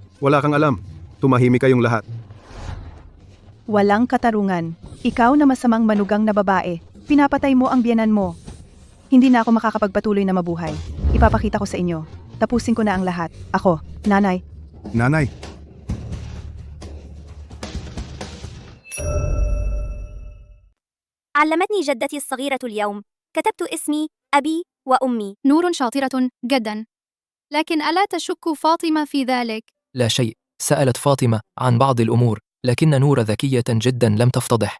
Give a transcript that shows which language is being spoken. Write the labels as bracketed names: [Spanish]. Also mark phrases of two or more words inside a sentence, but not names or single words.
[Filipino] Wala kang alam. Tumahimik kayong lahat. Walang katarungan. Ikaw na masamang manugang na babae. Pinapatay mo ang biyenan mo. Hindi na ako makakapagpatuloy na mabuhay. Ipapakita ko sa inyo. Tapusin ko na ang lahat. Ako, nanay. Nanay, [Arabic] علمتني جدتي الصغيرة اليوم. كتبت اسمي، أبي، وأمي. نور شاطرة جدا. لكن ألا تشك فاطمة في ذلك؟ لا شيء، سألت فاطمة عن بعض الأمور، لكن نور ذكية جدا لم تفتضح.